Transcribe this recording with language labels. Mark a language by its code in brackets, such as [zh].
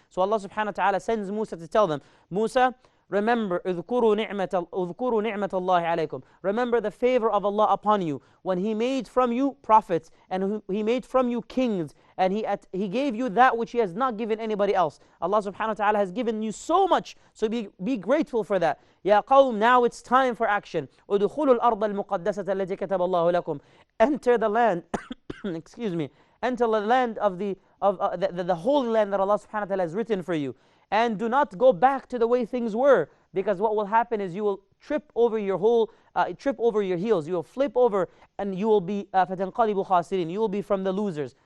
[en] So Allah subhanahu wa ta'ala sends Musa to tell them, Musa, remember, [ar] اذكروا نعمة الله عليكم. [en] Remember the favor of Allah upon you when He made from you prophets and He made from you kings, and He gave you that which He has not given anybody else. Allah subhanahu wa ta'ala has given you so much, so be grateful for that. Ya qawm, now it's time for action. [ar] ادخلوا الأرض المقدسة التي كتب الله لكم. [en] Enter the land, excuse me, enter the land of the holy land that Allah subhanahu wa ta'ala has written for you. And do not go back to the way things were, because what will happen is you will trip over your heels. You will flip over, and you will be [ar] فَتَنْقَلِبُ خَاسِرِينَ. [en] You will be from the losers.